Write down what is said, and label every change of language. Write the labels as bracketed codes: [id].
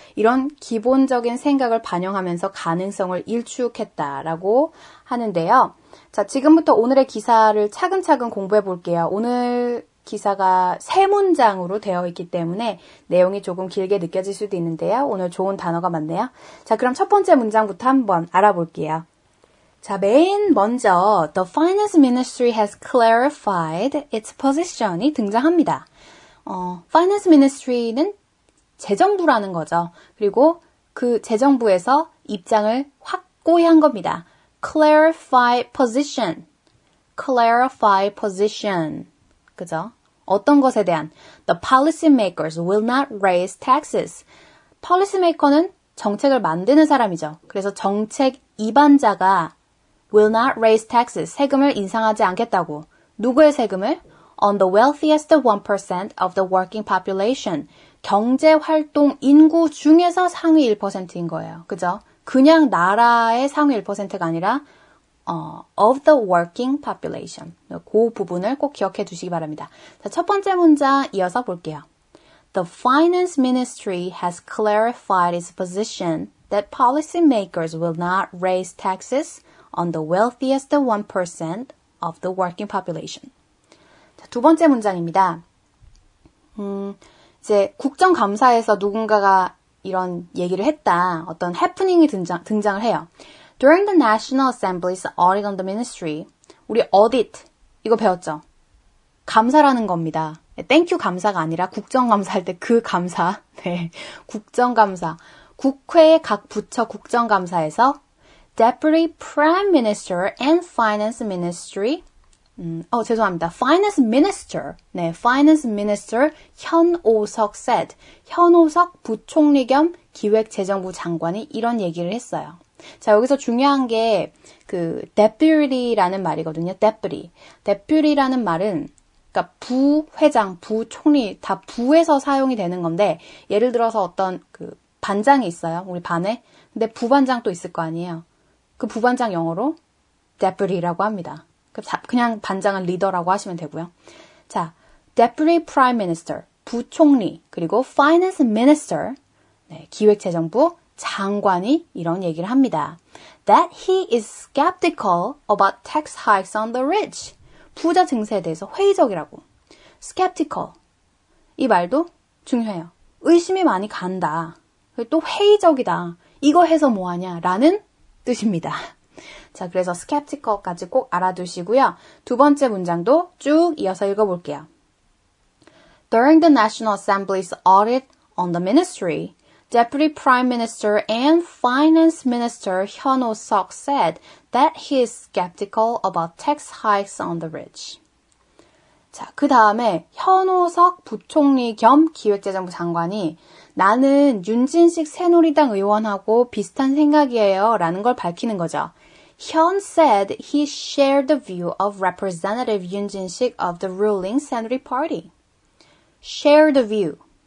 [ko] 이런 기본적인 생각을 반영하면서 가능성을 일축했다라고 하는데요. 자, 지금부터 오늘의 기사를 차근차근 공부해 볼게요. 오늘 기사가 세 문장으로 되어 있기 때문에 내용이 조금 길게 느껴질 수도 있는데요. 오늘 좋은 단어가 많네요. 자, 그럼 첫 번째 문장부터 한번 알아볼게요. 자, 맨 먼저 [en] The Finance Ministry has clarified its position [ko] 이 등장합니다. Finance Ministry는 재정부라는 거죠. 그리고 그 재정부에서 입장을 확고히 한 겁니다. [en] Clarify position. Clarify position. [ko] 그죠? 어떤 것에 대한 [en] The policymakers will not raise taxes. [ko] policymaker는 정책을 만드는 사람이죠. 그래서 정책 입안자가 [en] will not raise taxes. [ko] 세금을 인상하지 않겠다고. 누구의 세금을? [en] On the wealthiest 1% of the working population. [ko] 경제활동 인구 중에서 상위 1%인 거예요. 그죠? 그냥 나라의 상위 1%가 아니라 [en] of the working population. [ko] 그 부분을 꼭 기억해 두시기 바랍니다. 자, 첫 번째 문장 이어서 볼게요. [en] The Finance Ministry has clarified its position that policymakers will not raise taxes on the wealthiest 1% of the working population. [ko] 자, 두 번째 문장입니다. 이제 국정감사에서 누군가가 이런 얘기를 했다. 어떤 해프닝이 등장을 해요. [en] During the National Assembly's audit on the ministry, [ko] 우리 [en] audit, [ko] 이거 배웠죠? 감사라는 겁니다. 땡큐 감사가 아니라 국정감사할 때 그 감사. 네, 국정감사. 국회의 각 부처 국정감사에서 [en] Deputy Prime Minister and Finance Ministry, [ko] 죄송합니다. Finance Minister, 네, Finance Minister 현오석 said, 현오석 부총리 겸 기획재정부 장관이 이런 얘기를 했어요. 자, 여기서 중요한 게 그 deputy라는 말이거든요. deputy라는 말은 그러니까 부회장, 부총리 다 부에서 사용이 되는 건데 예를 들어서 어떤 그 반장이 있어요. 우리 반에. 근데 부반장 또 있을 거 아니에요. 그 부반장 영어로 deputy라고 합니다. 그냥 반장은 리더라고 하시면 되고요. 자, deputy prime minister, 부총리, 그리고 finance minister, 네, 기획재정부 장관이 이런 얘기를 합니다. [en] That he is skeptical about tax hikes on the rich. [ko] 부자 증세에 대해서 회의적이라고. skeptical. 이 말도 중요해요. 의심이 많이 간다. 또 회의적이다. 이거 해서 뭐하냐? 라는 뜻입니다. 자, 그래서 skeptical까지 꼭 알아두시고요. 두 번째 문장도 쭉 이어서 읽어볼게요. [en] During the National Assembly's audit on the ministry, Deputy Prime Minister and Finance Minister Hyun Oh-seok said that he is skeptical about tax hikes on the rich. [ko] 자, 그 다음에 현오석 부총리 겸 기획재정부 장관이 나는 윤진식 새누리당 의원하고 비슷한 생각이에요 라는 걸 밝히는 거죠. [en] Hyun said he shared the view of Representative Yoon Jin-sik of the ruling Saenuri Party. Share the view.